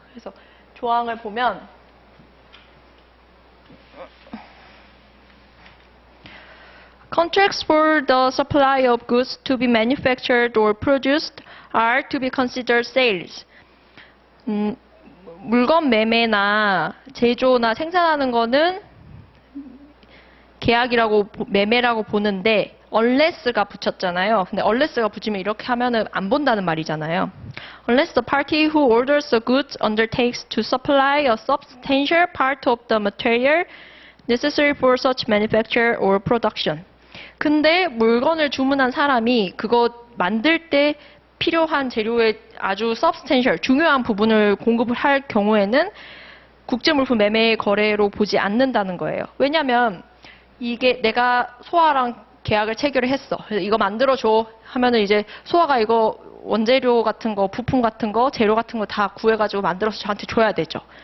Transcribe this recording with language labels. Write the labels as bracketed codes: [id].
[en] 그래서 조항을 보면 Contracts for the supply of goods to be manufactured or produced are to be considered sales. [ko] 물건 매매나 제조나 생산하는 거는 계약이라고 매매라고 보는데 unless가 붙였잖아요. 근데 unless가 붙이면 이렇게 하면은 안 본다는 말이잖아요. [en] Unless the party who orders the goods undertakes to supply a substantial part of the material necessary for such manufacture or production. 근데 물건을 주문한 사람이 그거 만들 때 [ko] 필요한 재료의 아주 substantial, 중요한 부분을 공급을 할 경우에는 국제물품 매매 거래로 보지 않는다는 거예요. 왜냐하면 이게 내가 소아랑 계약을 체결을 했어. 그래서 이거 만들어줘 하면은 이제 소아가 이거 원재료 같은 거, 부품 같은 거, 재료 같은 거 다 구해가지고 만들어서 저한테 줘야 되죠.